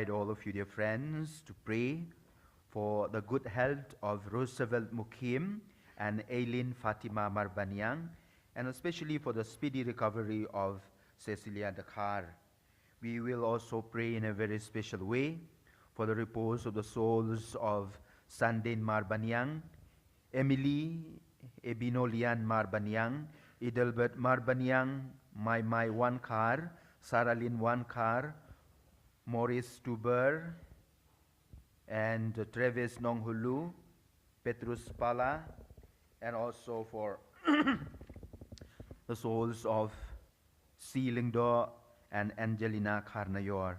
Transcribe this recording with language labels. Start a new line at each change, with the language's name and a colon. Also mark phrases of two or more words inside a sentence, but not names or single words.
English: of you, dear friends, to pray for the good health of Roosevelt Mukim and Aileen Fatima Marbanyang, and especially for the speedy recovery of Cecilia Dakar. We will also pray in a very special way for the repose of the souls of Sandin Marbanyang, Emily Ebinolian Marbanyang, Idelbert Marbanyang, Mai Wankar, Saralyn Wankar, Maurice Tuber, and Travis Nonghulu, Petrus Pala, and also for the souls of Si Lingdo and Angelina Karnayor.